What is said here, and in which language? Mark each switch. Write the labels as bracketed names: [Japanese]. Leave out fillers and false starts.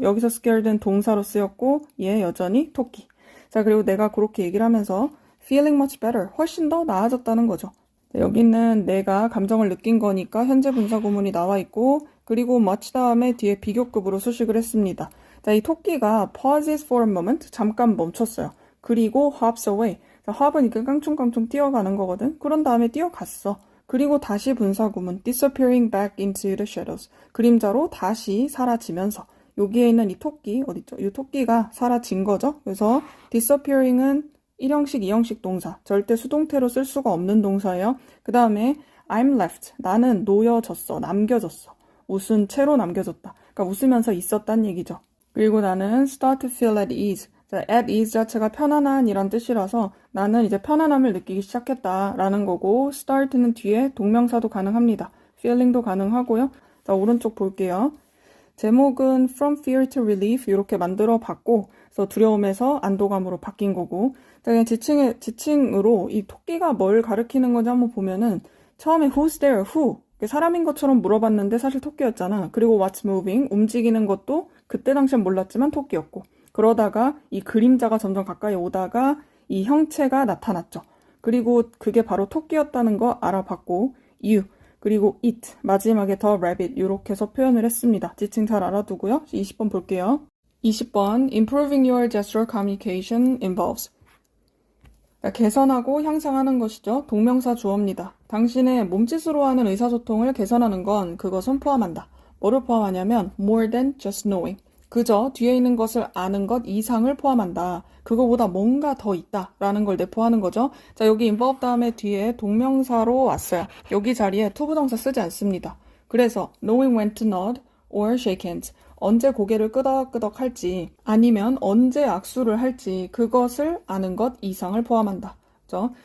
[Korean] 여기서 scared는 동사로 쓰였고 얘 여전히 토끼. 자, 그리고 내가 그렇게 얘기를 하면서 [English] feeling much better. [Korean] 훨씬 더 나아졌다는 거죠. 자, 여기는 내가 감정을 느낀 거니까 현재 분사 구문이 나와 있고 그리고 much 다음에 뒤에 비교급으로 수식을 했습니다. 자, 이 토끼가 [English] pauses for a moment. [Korean] 잠깐 멈췄어요. [English] 그리고 hops away. [Korean] hop은 이렇게 깡충깡충 뛰어가는 거거든. 그런 다음에 뛰어갔어. 그리고 다시 분사구문 [English] disappearing back into the shadows. [Korean] 그림자로 다시 사라지면서 여기에 있는 이 토끼 어딨죠? 이 토끼가 사라진 거죠. 그래서 disappearing은 1형식, 2형식 동사. 절대 수동태로 쓸 수가 없는 동사예요. 그 다음에 [English] I'm left. [Korean] 나는 놓여졌어. 남겨졌어. 웃은 채로 남겨졌다. 그러니까 웃으면서 있었단 얘기죠. 그리고 나는 [English] start to feel at ease. [Korean] 자, at ease 자체가 편안한 이란 뜻이라서 나는 이제 편안함을 느끼기 시작했다라는 거고 start는 뒤에 동명사도 가능합니다. feeling도 가능하고요. 자, 오른쪽 볼게요. 제목은 From Fear to Relief 이렇게 만들어 봤고 그래서 두려움에서 안도감으로 바뀐 거고 자, 그냥 지칭으로 이 토끼가 뭘 가리키는 건지 한번 보면은 처음에 [English] Who's there? Who? [Korean] 사람인 것처럼 물어봤는데 사실 토끼였잖아. [English] 그리고 What's moving? [Korean] 움직이는 것도 그때 당시엔 몰랐지만 토끼였고 그러다가 이 그림자가 점점 가까이 오다가 이 형체가 나타났죠. 그리고 그게 바로 토끼였다는 거 알아봤고 you 그리고 it 마지막에 the rabbit 이렇게 해서 표현을 했습니다. 지칭 잘 알아두고요. 20번 볼게요. [English] 20번 Improving your gestural communication involves [Korean] 개선하고 향상하는 것이죠. 동명사 주어입니다. 당신의 몸짓으로 하는 의사소통을 개선하는 건 그것은 포함한다. 뭐를 포함하냐면 [English] more than just knowing. [Korean] 그저 뒤에 있는 것을 아는 것 이상을 포함한다. 그거보다 뭔가 더 있다라는 걸 내포하는 거죠. 자, 여기 involve 다음에 뒤에 동명사로 왔어요. 여기 자리에 투부정사 쓰지 않습니다. [English] 그래서 knowing when to nod or shake hands. [Korean] 언제 고개를 끄덕끄덕 할지 아니면 언제 악수를 할지 그것을 아는 것 이상을 포함한다. 그렇죠?